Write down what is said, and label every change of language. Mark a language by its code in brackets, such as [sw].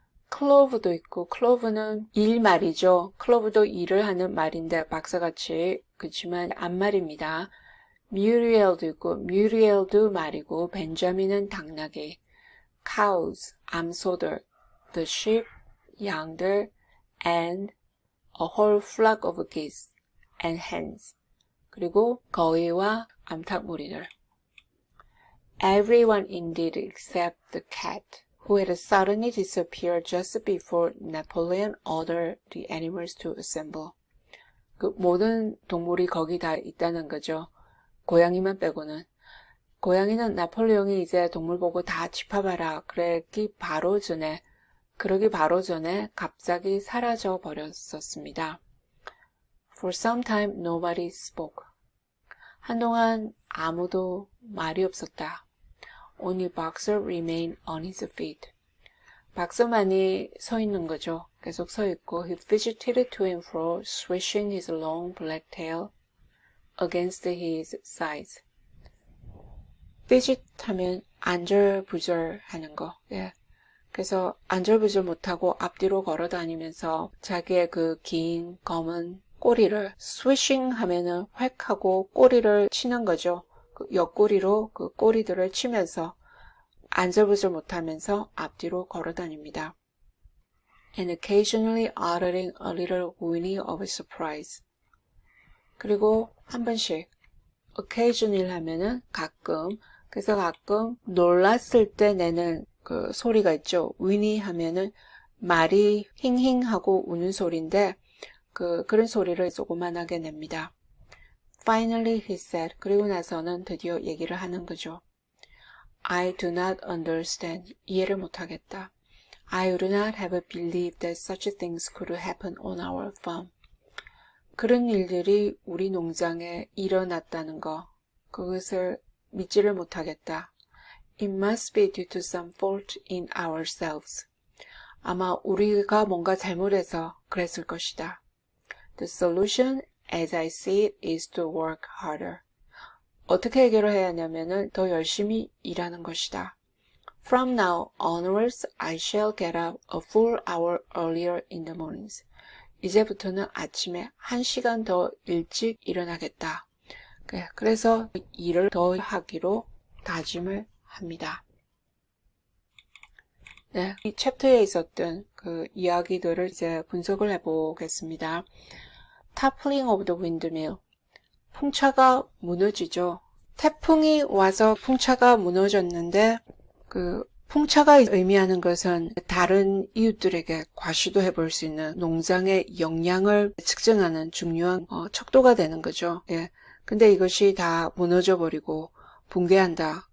[ko] 클로브도 있고, 클로브는 일 말이죠. 클로브도 일을 하는 말인데 박사같이 그렇지만 앞말입니다. 뮤리엘도 있고, 뮤리엘도 말이고, 벤자민은 당나귀, [en] cows, 암소들, the sheep, 양들, and a whole flock of geese and hens. [ko] 그리고 거위와 암탉무리들. [en] Everyone indeed except the cat, who had suddenly disappeared just before Napoleon ordered the animals to assemble. [ko] 그 모든 동물이 거기 다 있다는 거죠. 고양이만 빼고는. 고양이는 나폴레옹이 이제 동물 보고 다 집합하라 그러기 바로 전에 갑자기 사라져 버렸었습니다. [en] For some time nobody spoke. [ko] 한동안 아무도 말이 없었다. [en] Only Boxer remained on his feet. [ko] 박서만이 서 있는 거죠. 계속 서 있고 [en] he fidgeted to and fro, swishing his long black tail against his sides. [ko] fidget 하면 안절부절 하는 거. 예. 그래서 안절부절 못하고 앞뒤로 걸어 다니면서 자기의 그 긴 검은 꼬리를 swishing 하면은 획 하고 꼬리를 치는 거죠. 그 옆구리로 그 꼬리들을 치면서 안절부절 못하면서 앞뒤로 걸어 다닙니다. [en] And occasionally uttering a little whinny of surprise. [ko] 그리고 한 번씩 occasionally 하면은 가끔, 그래서 가끔 놀랐을 때 내는 그 소리가 있죠. whinny 하면은 말이 힝힝 하고 우는 소리인데 그런 소리를 조그만하게 냅니다. [en] Finally he said, [ko] 그리고 나서는 드디어 얘기를 하는 거죠. [en] I do not understand. [ko] 이해를 못하겠다. [en] I would not have believed that such things could happen on our farm. [ko] 그런 일들이 우리 농장에 일어났다는 거, 그것을 믿지를 못하겠다. [en] It must be due to some fault in ourselves. [ko] 아마 우리가 뭔가 잘못해서 그랬을 것이다. [en] The solution, as I see it, is to work harder. [ko] 어떻게 해결을 해야 하냐면은 더 열심히 일하는 것이다. [en] From now onwards, I shall get up a full hour earlier in the mornings. [ko] 이제부터는 아침에 1시간 더 일찍 일어나겠다. 그래서 일을 더 하기로 다짐을 합니다. 네, 이 챕터에 있었던 그 이야기들을 이제 분석을 해보겠습니다. [en] Toppling of the windmill. [ko] 풍차가 무너지죠. 태풍이 와서 풍차가 무너졌는데 그 풍차가 의미하는 것은 다른 이웃들에게 과시도 해볼 수 있는 농장의 영향을 측정하는 중요한 척도가 되는 거죠. 예. 근데 이것이 다 무너져 버리고 붕괴한다.